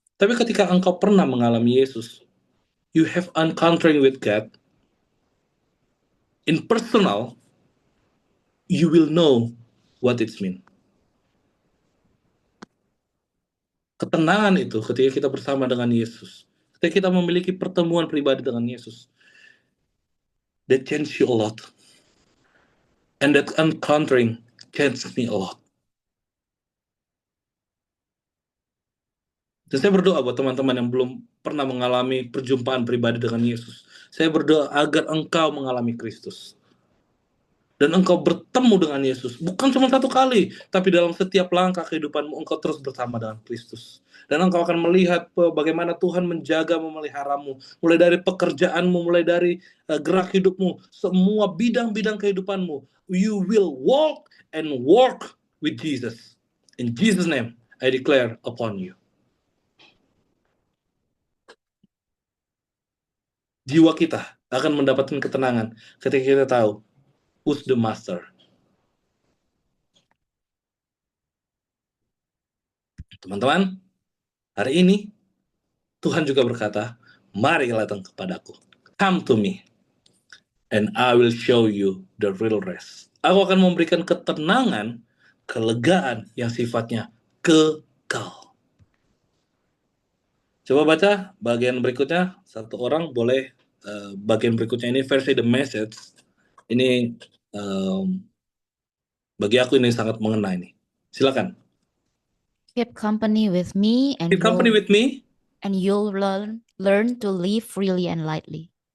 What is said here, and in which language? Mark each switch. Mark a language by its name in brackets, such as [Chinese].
[Indonesian] Tapi ketika engkau pernah mengalami Yesus, [English] you have encountering with God in personal, you will know what it means. [Indonesian] Ketenangan itu ketika kita bersama dengan Yesus, ketika kita memiliki pertemuan pribadi dengan Yesus, [English] that change you a lot. And that encountering changed me a lot. [Indonesian] Dan saya berdoa buat teman-teman yang belum pernah mengalami perjumpaan pribadi dengan Yesus. Saya berdoa agar engkau mengalami Kristus. Dan engkau bertemu dengan Yesus. Bukan cuma satu kali, tapi dalam setiap langkah kehidupanmu, engkau terus bersama dengan Kristus. Dan engkau akan melihat bagaimana Tuhan menjaga, memeliharamu. Mulai dari pekerjaanmu, mulai dari gerak hidupmu, semua bidang-bidang kehidupanmu. [English] You will walk and work with Jesus. In Jesus' name, I declare upon you. [Indonesian] Jiwa kita akan mendapatkan ketenangan ketika kita tahu [English] who's the master. [Indonesian] Teman-teman, hari ini Tuhan juga berkata, mari datang kepadaku. [English] Come to me, and I will show you the real rest. [Indonesian] Aku akan memberikan ketenangan, kelegaan yang sifatnya kekal. Coba baca bagian berikutnya. Satu orang boleh bagian berikutnya ini versi The Message. Ini bagi aku ini sangat mengena ini. Silakan. [English] Keep company with me and Keep company with me. and you'll learn to live freely and lightly.